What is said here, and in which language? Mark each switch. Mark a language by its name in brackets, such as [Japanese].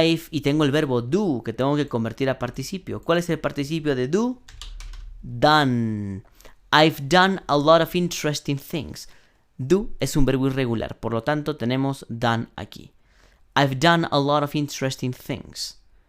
[Spanish] Y tengo el verbo do, que tengo que convertir a participio. ¿Cuál es el participio de do? [English] Done. I've done a lot of interesting things. [Spanish] Do es un verbo irregular, por lo tanto tenemos done aquí. [English] I've done a lot of interesting things.